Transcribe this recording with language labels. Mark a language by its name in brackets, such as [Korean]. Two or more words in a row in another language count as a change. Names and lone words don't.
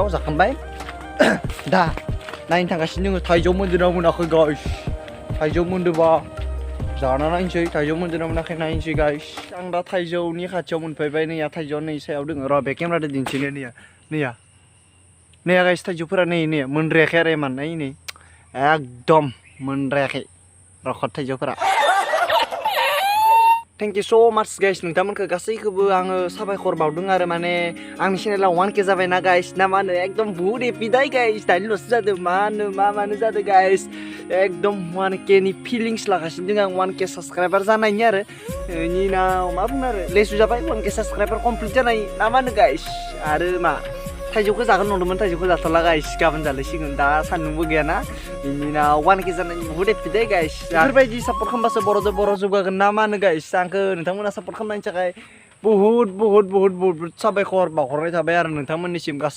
[Bodo] जाखांबाय दा नायनो थांगासिनो दङ थाइजौ मोनदोंना मोनाखै गाइस थाइजौ मोनदोंबा जाना नायनोसै थाइजौ मोनदोंना मोनाखै नायनोसै गाइस आं दा थाइजौनि खाथियाव मोनफैबाय नैया थाइजौआ नै सायाव दङ र' बे केमेराजों दिन्थिनो नैया गाइस थाइजौफोरा नै मोनद्रायाखै आरो इमान नै एकदम मोनद्रायाखै रखत थाइजौफोरा [English] thank you so much guys [Bodo] नोंथांमोनखौ गासैखौबो आङो साबायखर बावदों आरो माने आंनि चेनेलाव 1k जाबायना गाइस ना मा होनो एकदम बहुत हेपि दाय गाइस दानिल'सो जादों मानो जादों गाइस एकदम 1k नि फिलिंस लागासिनो दङ आं 1k साबस्क्राइबार जानायनि आरो बेनि उनाव मा बुंनो आरो लेसु जाबाय 1k [English] subscriber complete [Bodo] जानाय ना मा होनो गाइस आरो मा थाइजौखौ जागोन नंदोंमोन थाइजौखौ जाथ'ला गाइस गाबोन जालायसिगोन दा सान्दुंबो गैयाना बेनि उनाव 1k जानायनि बहुत हेपि दाय गाइस बेफोरबायदि सापर्ट खालामबासो बर' जौगागोन ना मा होनो गाइस आंखौ नोंथांमोना सापर्ट खालामनायनि थाखाय बहुत साबायखर बावहरनाय थाबाय आरो नोंथांमोननिसिम